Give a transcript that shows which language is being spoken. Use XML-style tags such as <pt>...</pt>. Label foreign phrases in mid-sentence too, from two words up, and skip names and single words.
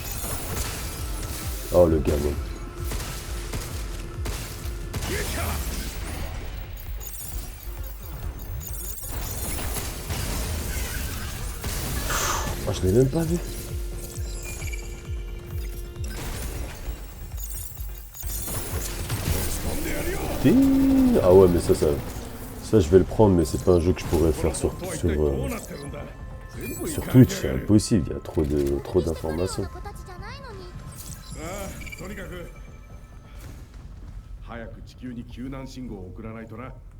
<fr>Oh le gamin. Oh, je l'ai même pas vu. Ah ouais mais ça je vais le prendre mais c'est pas un jeu que je pourrais faire sur</fr> <ja>とは一体どう</ja> <fr>sur,</fr> <ja>なってるんだ全部</ja> <fr>sur</fr> <ja>いかな</ja> <fr>Twitch,</fr> <ja>きゃ</ja> <fr>c'est impossible, il y a trop d'informations.</fr> <ja>子たちじゃないのに。ああとにかく早く地球に救難信号を送らないとな</ja>